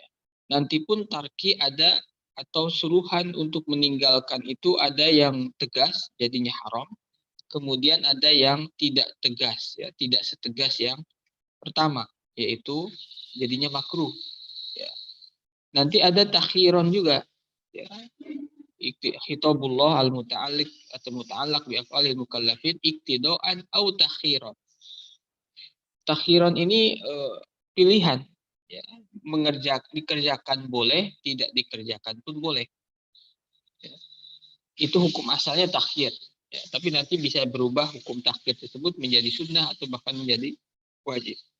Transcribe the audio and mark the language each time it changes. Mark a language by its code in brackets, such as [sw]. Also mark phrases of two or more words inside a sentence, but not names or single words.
[id] Nanti pun tarki ada, atau suruhan untuk meninggalkan itu ada yang tegas jadinya haram, kemudian ada yang tidak tegas ya, tidak setegas yang pertama yaitu jadinya makruh ya. Nanti ada takhiron juga ya, [ar] خطاب الله المتعلق أو المتعلَّق بأفعال المكلفين اقتضاءً أو تخييرًا. [id] Takhiron ini pilihan ya, dikerjakan boleh, tidak dikerjakan pun boleh itu hukum asalnya takhir. Ya, tapi nanti bisa berubah hukum takhir tersebut menjadi sunnah atau bahkan menjadi wajib.